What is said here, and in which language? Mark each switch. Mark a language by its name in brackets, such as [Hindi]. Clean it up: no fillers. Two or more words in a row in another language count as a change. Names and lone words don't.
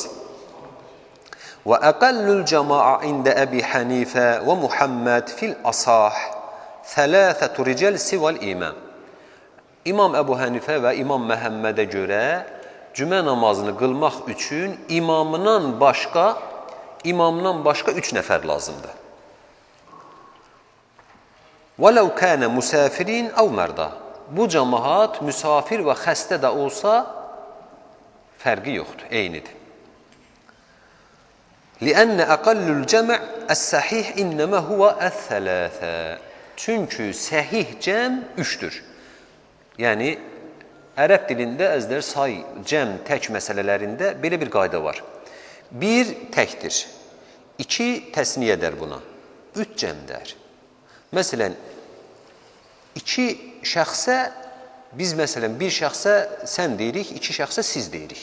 [Arabic] وأقل الجماعة عند أبي حنيفة ومحمد في الأصح ثلاثة رجال سوى الإمام. [Azerbaijani] İmam Əbu Hənifə və İmam Məhəmmədə görə cümə namazını qılmaq üçün imamdan başqa 3 nəfər lazımdır. [Arabic] وَلَوْ كَانَ مُسَافِرِينَ اَوْ مَرْضَى. [Azerbaijani] Bu cəmaat müsafir və xəstə də olsa fərqi yoxdur, eynidir. [Arabic] لِأَنَّ أَقَلُّ الْجَمَعِ السَّحِيحِ إِنَّمَا هُوَ الثَّلَاثَةِ. [Azerbaijani] Çünki səhih cəm 3'dür. Yəni, ərəb dilində əzlər say, cəm, tək məsələlərində belə bir qayda var. 1 təkdir, 2 təsniyədir buna, 3 cəmdər. Məsələn, 2 şəxsə, biz məsələn 1 şəxsə sən deyirik, 2 şəxsə siz deyirik.